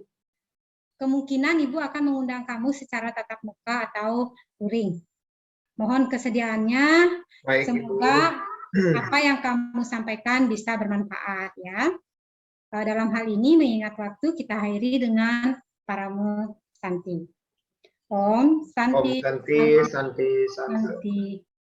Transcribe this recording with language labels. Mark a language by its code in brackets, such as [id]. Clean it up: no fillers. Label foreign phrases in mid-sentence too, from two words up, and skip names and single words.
[id] Kemungkinan Ibu akan mengundang kamu secara tatap muka atau luring. Mohon kesediaannya. Baik, Semoga Ibu. apa yang kamu sampaikan bisa bermanfaat ya. Dalam hal ini mengingat waktu, kita akhiri dengan Paramo Santi. [sa] Om Santi. Om Santi, Santi, Santi. Santi.